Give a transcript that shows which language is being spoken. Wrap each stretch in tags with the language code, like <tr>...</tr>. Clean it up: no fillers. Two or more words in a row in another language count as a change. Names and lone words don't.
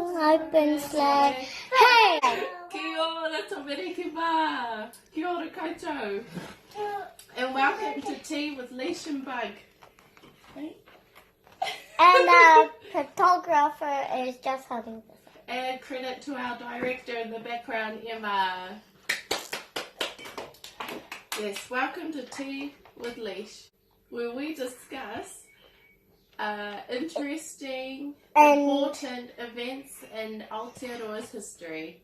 <en>open sleigh. Hey!</en> <mi>Kia ora tamariki wā. Kia ora koutou.</mi> <en>And welcome to Tea with Leash and Bug. And the photographer is just holding this. And credit to our director in the background, Emma. Yes, welcome to Tea with Leash, where we discuss interesting, important events in Aotearoa's history.</en>